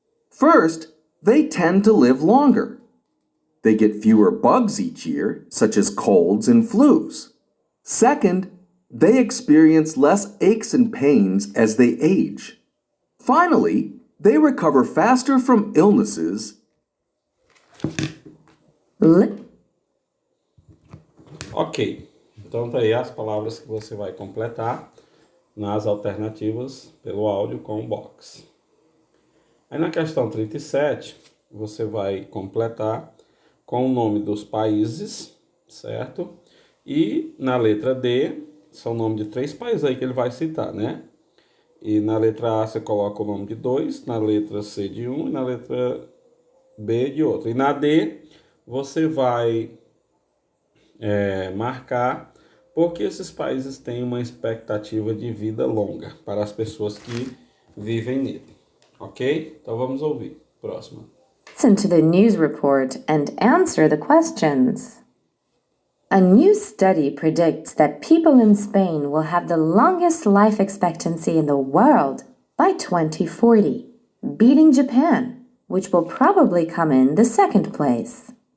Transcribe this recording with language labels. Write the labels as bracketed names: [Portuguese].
[English] First, they tend to live longer. They get fewer bugs each year, such as colds and flus. Second, they experience less aches and pains as they age. Finally, they recover faster from illnesses. [Portuguese] Ok, então tá aí as palavras que você vai completar nas alternativas pelo áudio com o box. Aí na questão 37, você vai completar com o nome dos países, certo? E na letra D, são o nome de 3 países aí que ele vai citar, né? E na letra A você coloca o nome de 2, na letra C de 1 e na letra B de outro. E na D você vai marcar porque esses países têm uma expectativa de vida longa para as pessoas que vivem nele. Ok? Então vamos ouvir. Próxima. [English] Listen to the news report and answer the questions. A new study predicts that people in Spain will have the longest life expectancy in the world by 2040, beating Japan, which will probably come in the second place.